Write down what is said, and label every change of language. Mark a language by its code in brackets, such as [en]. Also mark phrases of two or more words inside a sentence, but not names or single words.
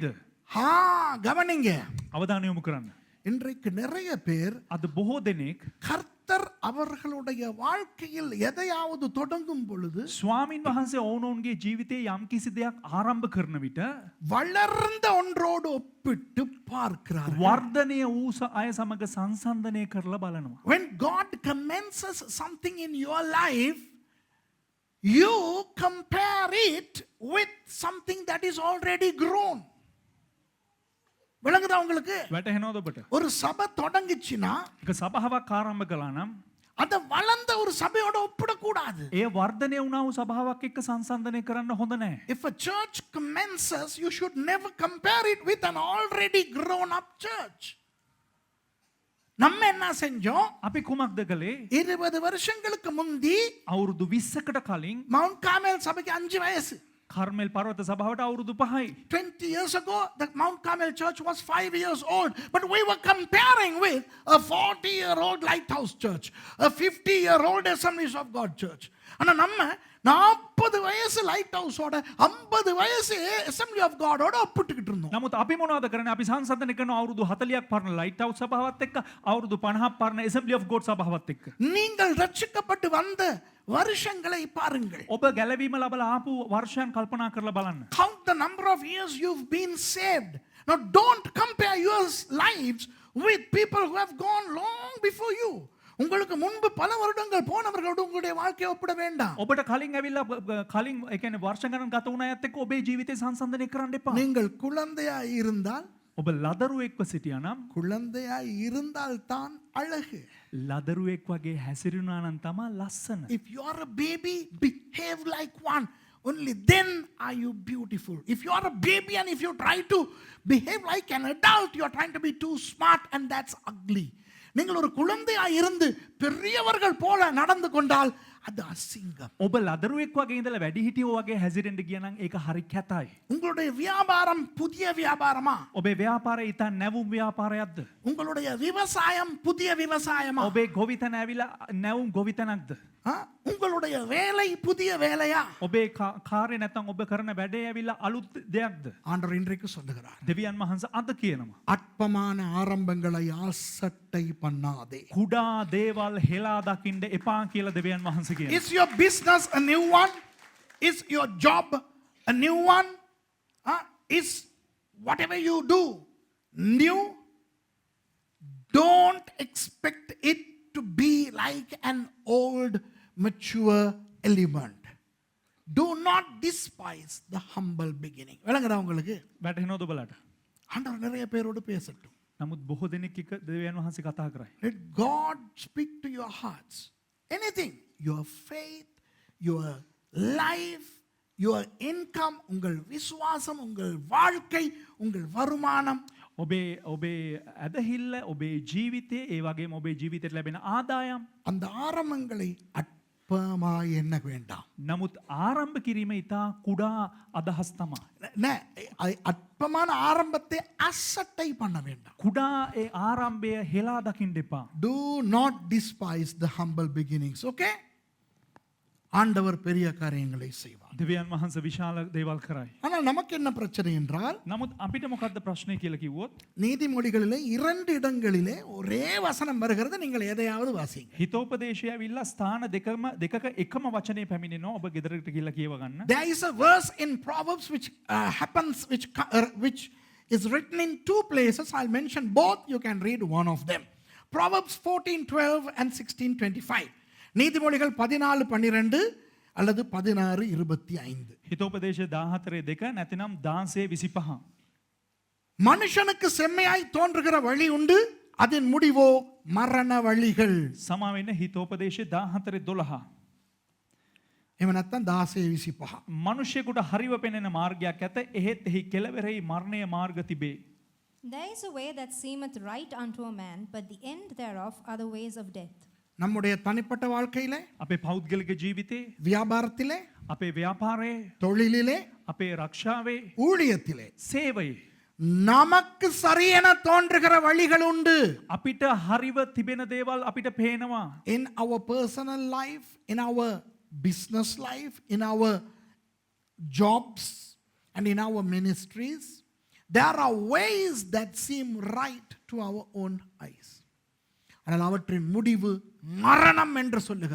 [ta] கவனிங்க. [si] අවධානය යොමු කරන්න. [ta] இன்றைக்கு நிறைய பேர் [si] අද බොහෝ දෙනෙක් [ta] கர்த்தர் அவர்களுடைய வாழ்க்கையில் எதையாவது தொடங்கும் பொழுது [si] ස්වාමින් වහන්සේ ඔවුනොවුන්ගේ ජීවිතයේ යම් කිසි දෙයක් ආරම්භ කරන විට [ta] வளர்ந்த ஒன்றோடு ஒப்பிட்டு பார்க்கிறார்கள். [si] වර්ධනය වූ අය සමග සංසන්දනය කරලා බලනවා. [en] When God commences something in your life, you compare it with something that is already grown. [ta] விளங்குதா உங்களுக்கு? [si] වැටහෙනවද ඔබට? [ta] ஒரு சபை தொடங்குச்சுனா [si] එක සභාවක් ආරම්භ කළා නම් [ta] அத வளர்ந்த ஒரு சபையோட ஒப்பிட கூடாது. [si] ඒ වර්ධනය වුණා වූ සභාවක් එක්ක සංසන්දනය කරන්න හොඳ නැහැ. [en] If a church commences, you should never compare it with an already grown up church. [ta] நம்ம என்ன செஞ்சோம்? [si] අපි කුමක්ද කළේ? [ta] 20 வருஷங்களுக்கு முந்தி [si] අවුරුදු 20කට කලින් [ta] மவுண்ட் கார்மெல் சபைக்கு 5 வயசு. [si] කර්මෙල් පර්වත සභාවට අවුරුදු 5යි. [en] 20 years ago, the Mount Carmel church was 5 years old. But we were comparing with a 40-year-old lighthouse church, a 50-year-old Assemblies of God church. [ta] ஆனா நம்ம 40 வயசு லைட் ஹவுஸோட 50 வயசு Assembly of God ஓட ஒப்பிட்டுக்கிட்டு இருந்தோம். [si] නමුත් අපි මොනවද කරන්නේ? අපි සංසන්දනය කරන අවුරුදු 40ක් පරණ ලයිට් හවුස් සභාවත් එක්ක අවුරුදු 50ක් පරණ Assembly of God සභාවත් එක්ක. [ta] நீங்கள் ரட்சிக்கப்பட்டு வந்த வருஷங்களை பாருங்கள். [si] ඔබ ගැලවීම ලබලා ආපු වර්ෂයන් කල්පනා කරලා බලන්න. [en] Count the number of years you've been saved. Now don't compare your lives with people who have gone long before you. [ta] உங்களுக்கு முன்பு பல வருடங்கள் போனவர்களோடு உங்களுடைய வாழ்க்கையை ஒப்பிட வேண்டாம். [si] ඔබට කලින් ඇවිල්ලා කලින් ඒ කියන්නේ වර්ෂ ගණන් ගත වුණ අයත් එක්ක ඔබේ ජීවිතය සංසන්දනය කරන්න එපා. [ta] நீங்கள் குழந்தையாய் இருந்தால் [si] ඔබ ලදරුවෙක්ව සිටියා නම් [ta] குழந்தையாய் இருந்தால் தான் அழகு. [si] ලදරුවෙක් වගේ හැසිරුණා නම් තමයි ලස්සන. [en] If you are a baby, behave like one. Only then are you beautiful. If you are a baby and if you try to behave like an adult, you are trying to be too smart and that's ugly. [ta] நீங்கள் ஒரு குழந்தையாய் இருந்து பெரியவர்கள் போல நடந்து கொண்டால் அது அசிங்கம். [si] ඔබ ලදරුවෙක් වගේ ඉඳලා වැඩිහිටියෝ වගේ හැසිරෙන්න ගියා නම් ඒක හරි කැතයි. [ta] உங்களுடைய வியாபாரம் புதிய வியாபாரமா? [si] ඔබේ ව්‍යාපාරය ඊට නැවුම් ව්‍යාපාරයක්ද? [ta] உங்களுடைய விவசாயம் புதிய விவசாயமா? [si] ඔබේ ගොවිතැන ඇවිල්ලා නැවුම් ගොවිතැනක්ද? [ta] உங்களுடைய வேலை புதிய வேலையா? [si] ඔබේ කාර්ය නැත්නම් ඔබ කරන වැඩේ ඇවිල්ලා අලුත් දෙයක්ද? [ta] ஆண்டவர் இன்றைக்கு சொல்லுகிறார், [si] දෙවියන් වහන්සේ අද කියනවා [ta] அற்பமான ஆரம்பங்களை ஆசட்டை பண்ணாதே. [si] කුඩා දේවල් හෙලා දකින්න එපා කියලා දෙවියන් වහන්සේ කියනවා. [en] Is your business a new one? Is your job a new one? Is whatever you do new? Don't expect it to be like an old mature element. Do not despise the humble beginning. [ta] விளங்குதா உங்களுக்கு? [si] වැටහෙනවද ඔබලට? [ta] ஆண்டவர் நிறைய பேரோடு பேசட்டும். [si] නමුත් බොහෝ දෙනෙක් එක්ක දෙවියන් වහන්සේ කතා කරයි. [en] Let God speak to your hearts. Anything, your faith, your life, your income, [ta] உங்கள் விசுவாசம், உங்கள் வாழ்க்கை, உங்கள் வருமானம், [si] ඔබේ ඇදහිල්ල, ඔබේ ජීවිතේ, ඒ වගේම ඔබේ ජීවිතයට ලැබෙන ආදායම්, [ta] அந்த ஆரம்பங்களை அற்பமாய் எண்ண வேண்டாம். [si] නමුත් ආරම්භ කිරීම ඉතා කුඩා අදහස් තමයි. [ta] அற்பமான ஆரம்பத்தை அசட்டை பண்ண வேண்டாம். [si] කුඩා ඒ ආරම්භය හෙලා දකින්න එපා. [en] Do not despise the humble beginnings. [ta] Okay? ஆண்டவர் பெரிய காரியங்களை செய்வார். [si] දෙවියන් වහන්සේ විශාල දේවල් කරයි. [ta] ஆனால் நமக்கு என்ன பிரச்சனை என்றால், [si] නමුත් අපිට මොකද්ද ප්‍රශ්නේ කියලා කිව්වොත්, [ta] நீதிமொழிகளிலே 2 இடங்களிலே ஒரே வசனம் வருகிறது. நீங்கள் எதையாவது வாசிங்க. [si] හිතෝපදේශය ඇවිල්ලා ස්ථාන දෙකක එකම වචනේ පැමිණෙනවා. ඔබ ගෙදරට ගිහලා කියව ගන්න. [en] There is a verse in Proverbs which is written in 2 places. I'll mention both. You can read one of them. Proverbs 14:12 and 16:25. [ta] நீதிமொழிகள் 14:12 அல்லது 16:25. [si] හිතෝපදේශ 14:2 නැතිනම් 16:25. [ta] மனுஷனுக்கு செம்மையாய் தோன்றுகிற வழி உண்டு, அதன் முடிவோ மரண வழிகள். [si] සමා වෙන්න හිතෝපදේශ 14:12. එහෙම නැත්නම් 16:25. මිනිසෙකුට හරිව පෙනෙන මාර්ගයක් ඇත, එහෙත් එහි කෙළවරෙහි මරණයේ මාර්ග තිබේ. [en] There is a way that seemeth right unto a man, but the end thereof are the ways of death. [ta] நம்முடைய தனிப்பட்ட வாழ்க்கையிலே, [si] අපේ පෞද්ගලික ජීවිතේ, [ta] வியாபாரத்திலே, [si] අපේ ව්‍යාපාරයේ, [ta] தொழிலிலே, [si] අපේ රක්ෂාවේ, [ta] ஊழியத்திலே [si] සේවයේ [ta] நமக்கு சரியென தோன்றுகிற வழிகள் உண்டு. [si] අපිට හරිව තිබෙන දේවල් අපිට පේනවා. [en] In our personal life, in our business life, in our jobs and in our ministries, there are ways that seem right to our own eyes. [ta] ஆனால் அவற்றின் முடிவு மரணம் என்று சொல்லுகிறார்.